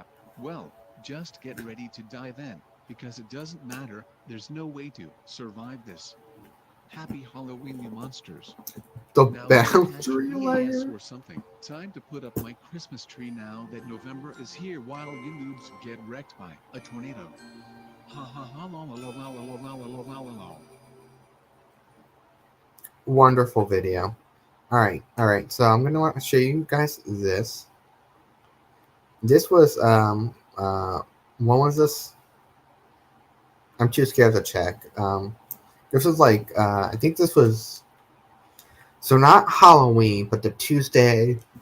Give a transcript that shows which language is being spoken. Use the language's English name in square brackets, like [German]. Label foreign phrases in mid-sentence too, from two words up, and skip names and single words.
[English] Well, just get ready to die then, because it doesn't matter, there's no way to survive this. Happy Halloween, you monsters. The Now go catch boundary your EAS layer. or something. Time to put up my Christmas tree now that November is here while you noobs get wrecked by a tornado. Ha ha ha la la la la la la la la la la la. Wonderful video. All right. So I'm gonna want to show you guys this. This was when was this? I'm too scared to check. This was like I think this was so not Halloween, but the Tuesday.